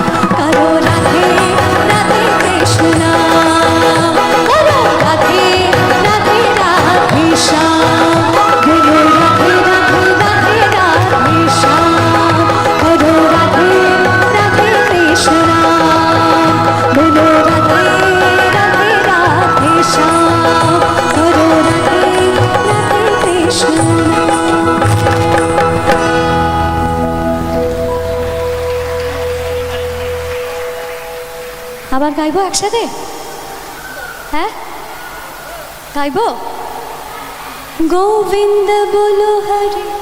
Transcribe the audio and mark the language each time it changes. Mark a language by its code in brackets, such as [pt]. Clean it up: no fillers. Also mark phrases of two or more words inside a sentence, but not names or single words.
[hi] करो राधे राधे कृष्ण नाम, करो राधे राधे राधे श्याम, बोलो राधे राधे राधे राधे श्याम, करो राधे राधे कृष्ण नाम, बोलो राधे राधे राधे श्याम, करो राधे राधे कृष्ण नाम। [bn] আবার গাইবো একসাথে? হ্যাঁ গাইবো? গোবিন্দ বলো হরি।